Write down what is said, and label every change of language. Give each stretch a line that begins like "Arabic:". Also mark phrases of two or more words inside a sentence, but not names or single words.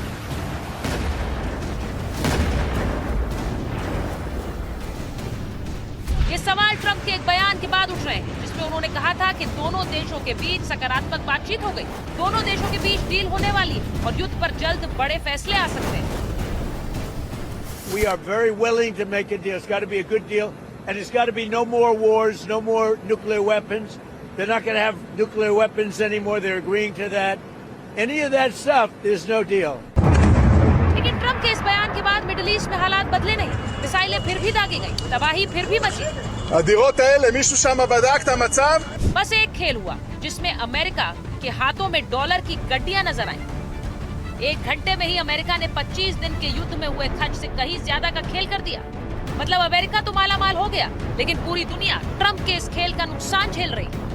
Hindi: ये सवाल ट्रंप के एक बयान के बाद उठ रहे हैं, जिसमें उन्होंने कहा था कि दोनों देशों के बीच सकारात्मक बातचीत हो गई, दोनों देशों के बीच डील होने वाली है और युद्ध पर जल्द बड़े फैसले आ सकते हैं।
English: We are very willing to make a deal. It's got to be a good deal, and it's got to be no more wars, no more nuclear weapons. They're not going to have nuclear weapons anymore. They're agreeing to that. Any of that stuff, there's no deal.
Hindi: लेकिन ट्रंप के इस बयान के बाद मिडिल ईस्ट में हालात बदले नहीं। मिसाइलें फिर भी दागी गई, तबाही फिर भी मची।
Hebrew: הדירות האלה, מישהו שם בדק את המצב?
Hindi: बस एक खेल हुआ जिसमें अमेरिका के हाथों में डॉलर की गड्डियां नजर आई। 1 घंटे में ही अमेरिका ने 25 दिन के युद्ध में हुए खर्च से कहीं ज्यादा का खेल कर दिया। मतलब अमेरिका तो मालामाल हो गया, लेकिन पूरी दुनिया ट्रंप के इस खेल का नुकसान झेल रही।